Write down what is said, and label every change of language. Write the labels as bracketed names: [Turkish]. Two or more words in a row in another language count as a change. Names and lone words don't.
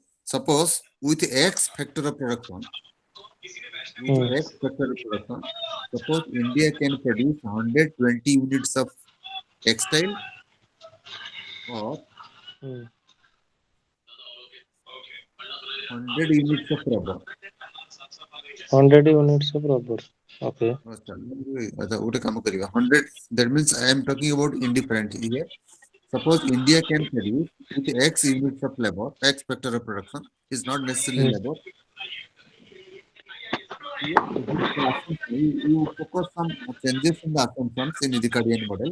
[English] Suppose with X factor of production, suppose India can produce 120 units of textile or 100 units of rubber. 100 units of rubber. Okay. [Odia] ଗୋଟେ କାମ କରିବା [English] 100 that means I am talking about indifferent here. Suppose India can produce with X units of labor, X factor of production is not necessarily labor. Here, you focus some changes in the assumptions in the Ricardian model.